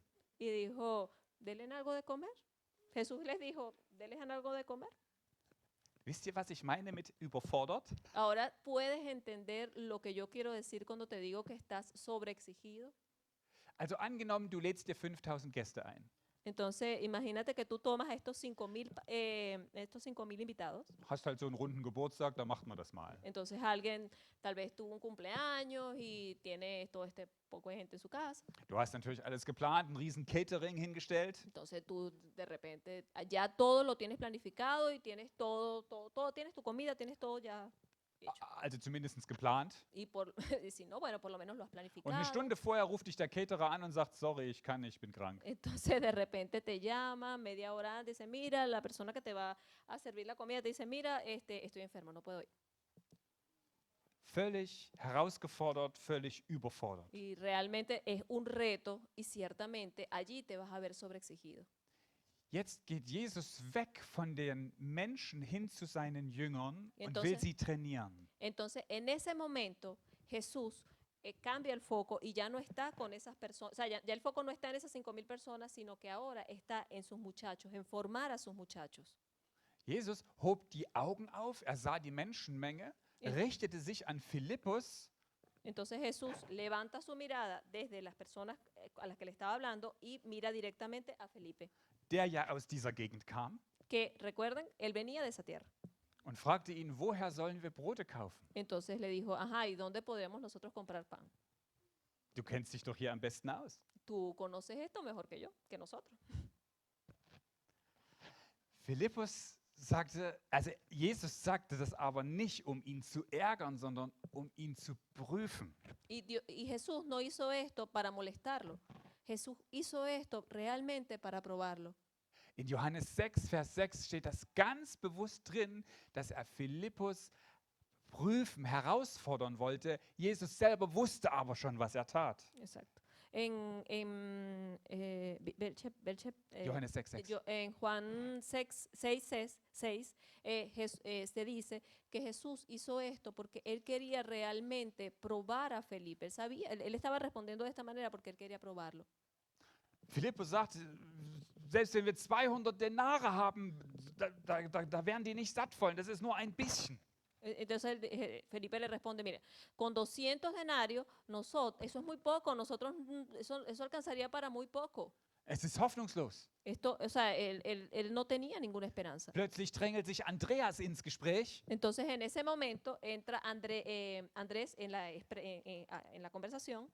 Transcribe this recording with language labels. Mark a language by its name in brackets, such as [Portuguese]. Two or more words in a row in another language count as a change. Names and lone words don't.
[Spanish] y dijo, denle algo de comer. Jesús les dijo, denles algo de comer. [German] Wisst ihr, was ich meine mit überfordert? [Spanish] Ahora puedes entender lo que yo quiero decir cuando te digo que estás sobreexigido. [German] Also angenommen, du lädst dir 5000 Gäste ein. [Spanish] Entonces, imagínate que tú tomas estos 5.000 invitados. [German] Hast halt so einen runden Geburtstag, da macht man das mal. [Spanish] Entonces, alguien tal vez tuvo un cumpleaños y tiene todo este poco de gente en su casa. [German] Du hast natürlich alles geplant, ein riesen Catering hingestellt. [Spanish] Entonces, tú de repente ya todo lo tienes planificado y tienes todo, tienes tu comida, tienes todo ya hecho. [German] Also zumindest geplant. [Spanish] Y si no, bueno, por lo menos lo has [German] Und eine [Spanish] planificado. [German] Stunde vorher ruft dich der Caterer an und sagt, sorry, ich kann nicht, ich bin krank. [Spanish] Entonces de repente te llama, media hora antes, dice, mira, la persona que te va a servir la comida te dice, mira, estoy enfermo, no puedo ir. [German] Völlig herausgefordert, völlig überfordert. [Spanish] Y realmente es un reto y ciertamente allí te vas a ver sobreexigido. [German] Jetzt geht Jesus weg von den Menschen hin zu seinen Jüngern und will [Spanish] Entonces- [German] sie trainieren. [Spanish] Entonces en ese momento Jesús cambia el foco y ya no está con esas personas, o sea, ya el foco no está en esas 5.000 personas, sino que ahora está en sus muchachos, en formar a sus muchachos. [German] Jesus hob die Augen auf, er sah die Menschenmenge, Ja. richtete sich an Philippus [Spanish] Entonces Jesús levanta su mirada desde las personas a las que le estaba hablando y mira directamente a Felipe, [German] der ja aus dieser Gegend kam, [Spanish] que recuerden, él venía de esa tierra. [German] und fragte ihn, woher sollen wir Brote kaufen? [Spanish] Entonces le dijo, ajá, ¿y dónde podemos nosotros comprar pan? [German] Du kennst dich doch hier am besten aus. [Spanish] Tú conoces esto mejor que yo, que nosotros. Philippus sagte, also Jesus sagte das aber nicht, um ihn zu ärgern, sondern um ihn zu prüfen. Y Jesús no hizo esto para molestarlo. Jesús hizo esto realmente para probarlo. [German] In Johannes 6, Vers 6 steht das ganz bewusst drin, dass er Philippus prüfen, herausfordern wollte. Jesus selber wusste aber schon, was er tat. [Spanish] Exacto. [German] Johannes 6, 6. [Spanish] En Juan 6, 6, se dice que Jesús hizo esto porque él quería realmente probar a Felipe. Él sabía, él estaba respondiendo de esta manera porque él quería probarlo. [German] Philippus sagte, selbst wenn wir 200 Denare haben, da werden die nicht satt voll. Das ist nur ein bisschen. [Spanish] Entonces Felipe le responde, mire, con 200 denarios, eso es muy poco, nosotros eso alcanzaría para muy poco. [German] Es ist hoffnungslos. [Spanish] Esto, o sea, él no tenía ninguna esperanza. [German] Plötzlich drängelt sich Andreas ins Gespräch. [Spanish] Entonces en ese momento entra Andrés en la conversación.